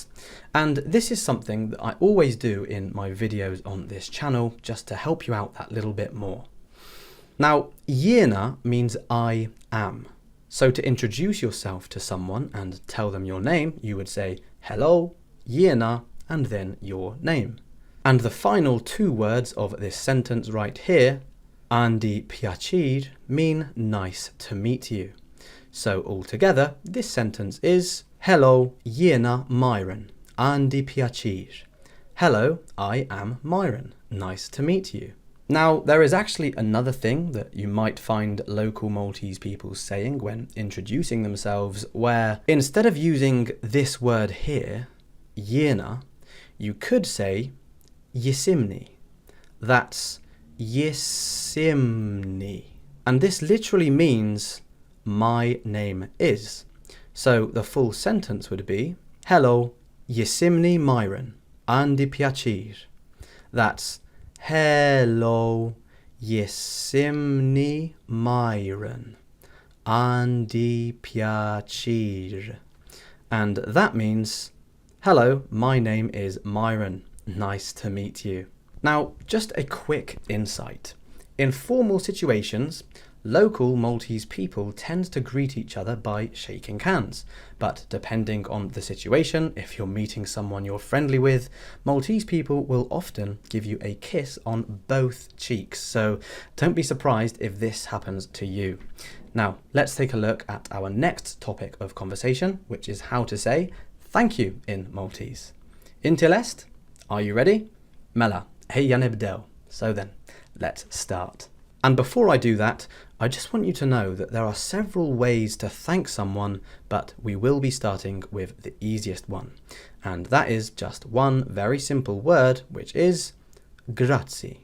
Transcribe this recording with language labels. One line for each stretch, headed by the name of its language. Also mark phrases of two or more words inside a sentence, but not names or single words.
English: And this is something that I always do in my videos on this channel, just to help you out that little bit more. Now, jiena means I am. So to introduce yourself to someone and tell them your name, you would say, hello, jiena, and then your name. And the final 2 words of this sentence right here,
Maltese: għandi pjaċir,
English: mean nice to meet you. So altogether, this sentence is, hello,
Maltese: jiena Myron, għandi pjaċir.
English: Hello, I am Myron. Nice to meet you. Now, there is actually another thing that you might find local Maltese people saying when introducing themselves, where instead of using this word here, jiena, you could say jisimni. That's jisimni. And this literally means my name is. So the full sentence would be, hello,
Maltese: jisimni Myron, għandi pjaċir.
English: That's hello,
Maltese: jisimni Myron, għandi pjaċir.
English: And that means, hello, my name is Myron. Nice to meet you. Now, just a quick insight. In formal situations, local Maltese people tend to greet each other by shaking hands. But depending on the situation, if you're meeting someone you're friendly with, Maltese people will often give you a kiss on both cheeks. So don't be surprised if this happens to you. Now, let's take a look at our next topic of conversation, which is how to say thank you in Maltese.
Maltese: Inti lest?
English: Are you ready?
Maltese: Mela, ejja nibdew.
English: So then, let's start. And before I do that, I just want you to know that there are several ways to thank someone, but we will be starting with the easiest one. And that is just one very simple word, which is grazie.